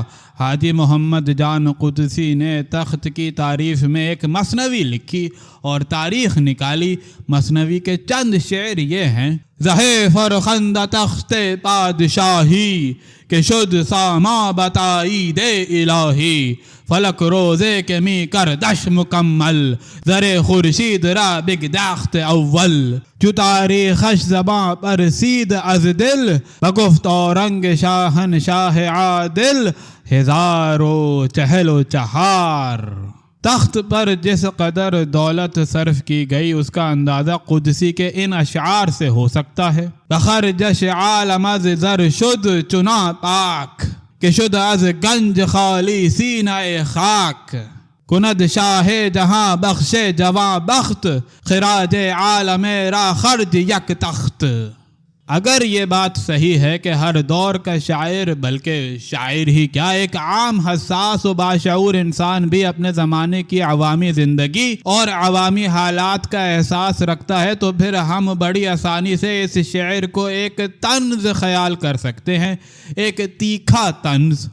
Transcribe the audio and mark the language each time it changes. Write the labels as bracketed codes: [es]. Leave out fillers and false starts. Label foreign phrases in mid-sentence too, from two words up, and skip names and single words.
[ur] حاجی محمد جان قدسی نے تخت کی تعریف میں ایک مثنوی لکھی اور تاریخ نکالی۔ مثنوی کے چند شعر یہ ہیں: [fa] زہے فرخندہ تخت پادشاہی کہ شد ساما بتائی دے الہی، فلک روزے کے می کردش مکمل، زر خورشید را بگداخت اول، جو تاریخش زباں پر سید از دل، بگفت اورنگ شاہن شاہ عادل، ہزار و چہل و چہار۔ [ur] تخت پر جس قدر دولت صرف کی گئی اس کا اندازہ قدسی کے ان اشعار سے ہو سکتا ہے: [fa] بخر جش عالم از زر شد چنا پاک، کہ شد از گنج خالی سینہ خاک، کند شاہ جہاں بخش جواں بخت، خراج عالم را خرج یک تخت۔ [ur] اگر یہ بات صحیح ہے کہ ہر دور کا شاعر، بلکہ شاعر ہی کیا، ایک عام حساس و باشعور انسان بھی اپنے زمانے کی عوامی زندگی اور عوامی حالات کا احساس رکھتا ہے، تو پھر ہم بڑی آسانی سے اس شعر کو ایک طنز خیال کر سکتے ہیں، ایک تیکھا طنز۔